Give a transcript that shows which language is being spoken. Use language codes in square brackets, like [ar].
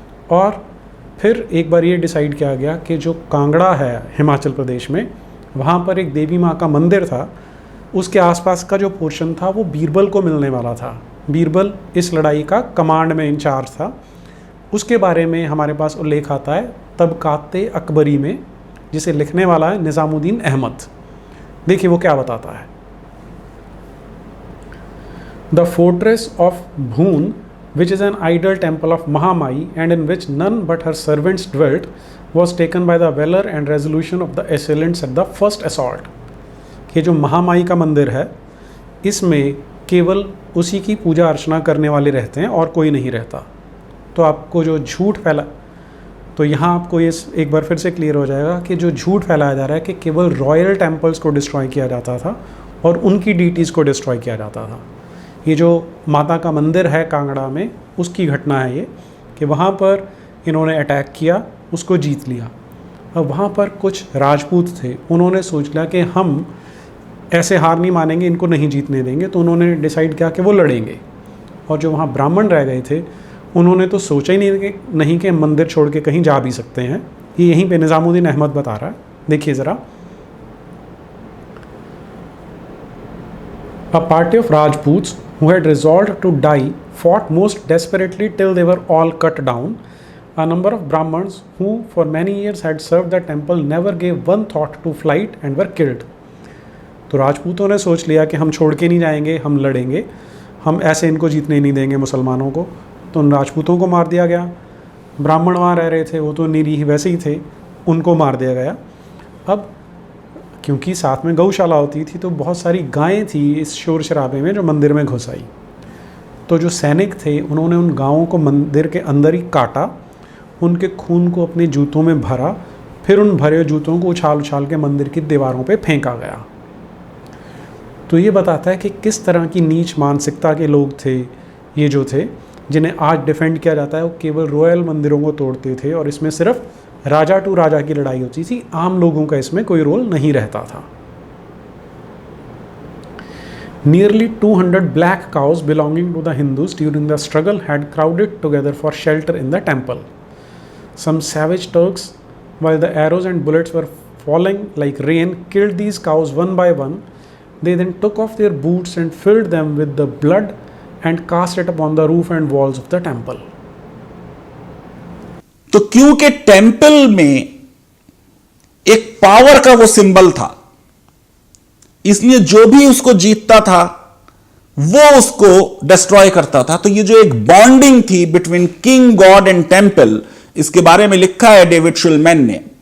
[hi] और फिर एक बार ये डिसाइड किया गया कि जो कांगड़ा है हिमाचल प्रदेश में, वहाँ पर एक देवी माँ का मंदिर था, उसके आसपास का जो पोर्शन था वो बीरबल को मिलने वाला था। बीरबल इस लड़ाई का कमांड में इंचार्ज था। उसके बारे में हमारे पास उल्लेख आता है तबकाते अकबरी में, जिसे लिखने वाला है निज़ामुद्दीन अहमद। देखिए वो क्या बताता है। [en] The fortress of Bhoon, which is an idol temple of Mahamai and in which none but her servants dwelt, was taken by the valor and resolution of the assailants at the first assault. [hi] ये जो महामाई का मंदिर है, इसमें केवल उसी की पूजा अर्चना करने वाले रहते हैं और कोई नहीं रहता। तो आपको जो झूठ फैला, तो यहाँ आपको ये एक बार फिर से क्लियर हो जाएगा कि जो झूठ फैलाया जा रहा है कि केवल रॉयल टेम्पल्स को डिस्ट्रॉय किया जाता था और उनकी डीटीज़ को डिस्ट्रॉय किया जाता था। ये जो माता का मंदिर है कांगड़ा में, उसकी घटना है ये, कि वहाँ पर इन्होंने अटैक किया, उसको जीत लिया। अब वहाँ पर कुछ राजपूत थे, उन्होंने सोच लिया कि हम ऐसे हार नहीं मानेंगे, इनको नहीं जीतने देंगे। तो उन्होंने डिसाइड किया कि वो लड़ेंगे। और जो वहाँ ब्राह्मण रह गए थे, उन्होंने तो सोचा ही नहीं कि मंदिर छोड़ के कहीं जा भी सकते हैं। ये यहीं पे निज़ामुद्दीन अहमद बता रहा है, देखिए ज़रा। [en] A party of Rajputs who had resolved to die fought most desperately till they were all cut down. A number of Brahmins who for many years had served the temple never gave one thought to flight and were killed. [hi] तो राजपूतों ने सोच लिया कि हम छोड़ के नहीं जाएंगे, हम लड़ेंगे, हम ऐसे इनको जीतने नहीं देंगे मुसलमानों को। तो उन राजपूतों को मार दिया गया। ब्राह्मण वहाँ रह रहे थे, वो तो निरीह वैसे ही थे, उनको मार दिया गया। अब क्योंकि साथ में गौशाला होती थी, तो बहुत सारी गायें थी इस शोर शराबे में जो मंदिर में घुस आई। तो जो सैनिक थे, उन्होंने उन गायों को मंदिर के अंदर ही काटा, उनके खून को अपने जूतों में भरा, फिर उन भरे जूतों को उछाल उछाल के मंदिर की दीवारों पे फेंका गया। तो ये बताता है कि किस तरह की नीच मानसिकता के लोग थे ये जो थे, जिन्हें आज डिफेंड किया जाता है। वो केवल रॉयल मंदिरों को तोड़ते थे और इसमें सिर्फ राजा टू राजा की लड़ाई होती थी, आम लोगों का इसमें कोई रोल नहीं रहता था। [en] Nearly 200 black cows belonging to the Hindus during the struggle had crowded together for shelter in the temple. Some savage Turks, while the arrows and bullets were falling like rain, killed these cows one by one, They then took off their boots and filled them with the blood and cast it upon the roof and walls of the temple. [hi] तो क्योंकि temple में एक power का वो symbol था, इसलिए जो भी उसको जीतता था वो उसको डिस्ट्रॉय करता था। तो ये जो एक बॉन्डिंग थी between king, God and temple, इसके बारे में लिखा है डेविड शुलमैन ने।